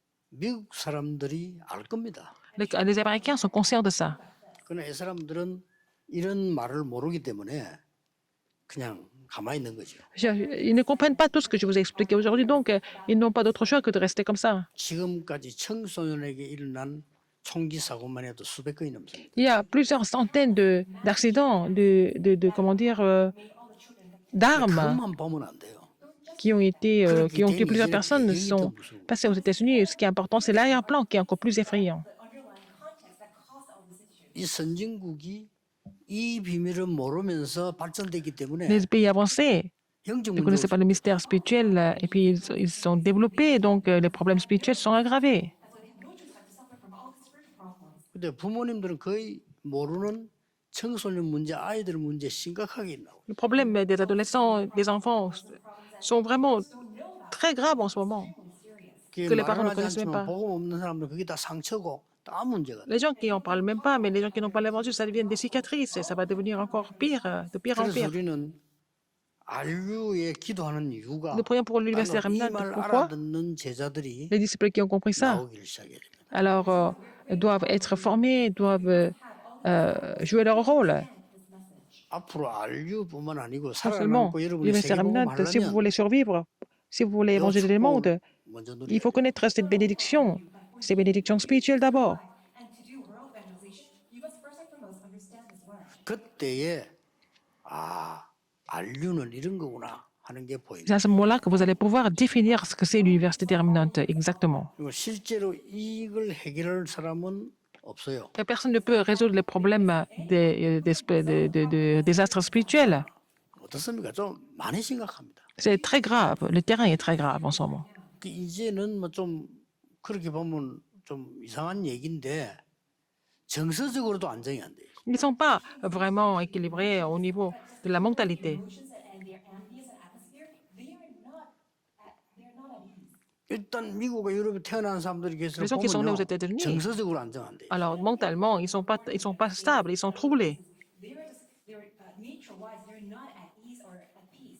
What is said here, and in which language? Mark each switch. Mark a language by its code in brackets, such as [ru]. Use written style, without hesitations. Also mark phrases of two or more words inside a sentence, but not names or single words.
[ko] 미국 사람들이 알 겁니다. [fr] Les Américains sont conscients de ça. [ko] 그러나 이 사람들은 이런 말을 모르기 때문에 그냥 가만히 있는 거죠. [fr] Ils ne comprennent pas tout ce que je vous ai expliqué aujourd'hui, donc ils n'ont pas d'autre choix que de rester comme ça. [ko] 지금까지 청소년에게 일어난 총기 사고만 해도 수백 건이 넘습니다. [fr] Il y a plusieurs centaines d'accidents, comment dire, d'armes [ko] 그것만 보면 안 돼요. [fr] qui ont tué plusieurs personnes sont passées aux États-Unis. Ce qui est important, c'est l'arrière-plan qui est encore plus effrayant. [ko] 이 선진국이 이 비밀을 모르면서 발전됐기 때문에 [fr] Les pays avancés [ko] 영적 [fr] ne connaissaient [ko] 문제가 [fr] pas le mystère spirituel et puis ils sont développés, donc les problèmes spirituels sont aggravés. [ko] 근데 부모님들은 거의 모르는 청소년 문제, 아이들 문제 심각하게 나오고 [fr] Le problème des adolescents, des enfants sont vraiment très graves en ce moment. [ko] 그게 [fr] que les parents [ko] 말을 [fr] ne [ko] 하지 [fr] connaissent même [ko] 않지만 [fr] pas. [ko] 복음 없는 사람들 그게 다 상처고 다 문제가 돼요. [fr] Les gens qui n'en parlent même pas, mais les gens qui n'ont pas l'évangile, ça devient des cicatrices et ça va devenir encore pire, de pire en [ko] 그래서 [fr] pire. [ko] 우리는 RU에 기도하는 이유가 [fr] Nous prions pour l'université [ko] 바로 이 [fr] Remnant. [ko] 말 [fr] Pourquoi? [ko] 알아듣는 제자들이 [fr] Les disciples qui ont compris ça, [ko] 나오기를 시작해야 됩니다. [fr] alors doivent être formés, doivent jouer leur rôle. [ko] 앞으로 RU뿐만 아니고 [fr] Non seulement [ko] 살아남고 여러분이 [fr] l'université [ko] 세계복음 [fr] Remnant, si vous [ko] 하려면 [fr] voulez survivre, si vous voulez [ko] 이 [fr] évangéliser le monde, [ko] 축복을 먼저 [fr] il [ko] 누려야 [fr] faut [ko] 돼요. [fr] connaître cette bénédiction, ces bénédictions spirituelles d'abord. [en] And to do world evangelization, you must first and foremost understand this word. [ko] 그때에 아 RU는 이런 거구나 하는 게 보입니다. [fr] C'est à ce moment-là que vous allez pouvoir définir ce que c'est l'université terminante exactement. [ko] 그리고 실제로 이걸 해결할 사람은 없어요. [fr] Et personne ne peut résoudre les problèmes des désastres spirituels. [ko] 어떻습니까? 좀 많이 심각합니다. [fr] C'est très grave. Le terrain est très grave en ce moment. [ko] 이제는 뭐 좀 그렇게 보면 좀 이상한 얘기인데 정서적으로도 안정이 안 돼요. [fr] Ils ne sont pas vraiment équilibrés au niveau de la mentalité. [en] Emotions and their ambience and atmosphere, they're not at ease. [ko] 일단 미국과 유럽에 태어난 사람들이 계속 [fr] Les gens qui sont nés aux [ko] 보면요 [fr] États-Unis, [ko] 정서적으로 안정 안 돼요. [fr] alors mentalement, ils sont pas stables, ils sont troublés. [en] They're nature-wise, they're not at ease or at peace.